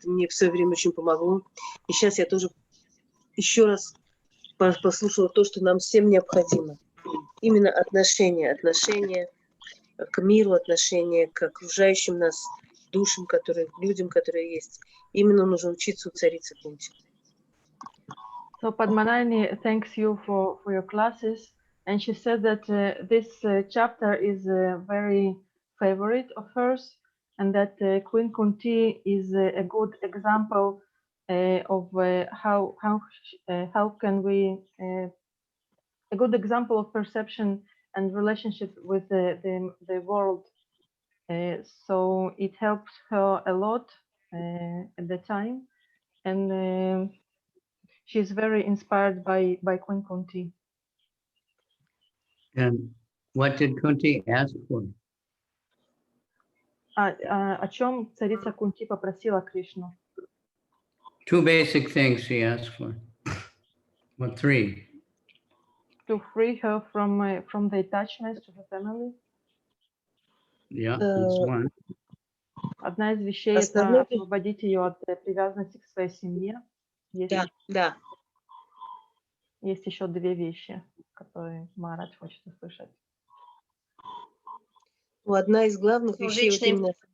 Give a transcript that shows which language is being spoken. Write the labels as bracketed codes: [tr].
[ru] Это мне в свое время очень помогло. И сейчас я тоже еще раз послушала то, что нам всем необходимо. Именно отношение к миру, отношение к окружающим нас душам, людям, которые есть. Именно нужно учиться у царицы Кунти. [en] So Padmanani thanks you for your classes, and she said that this chapter is a very favorite of hers, and that Queen Kunti is a good example of how can we a good example of perception and relationship with the world. So it helps her a lot at the time, and she's very inspired by Queen Kunti. And what did Kunti ask for? [ru] О чем царица Кунти попросила Кришну? [en] Two basic things she asked for. Well, three. To free her from the attachments to her family. Yeah, that's one. [ru] Одна из вещей — это освободить ее от привязанности к своей семье. Да. Есть еще две вещи, которые Махарадж хочет услышать. Одна из главных вещей вот именно...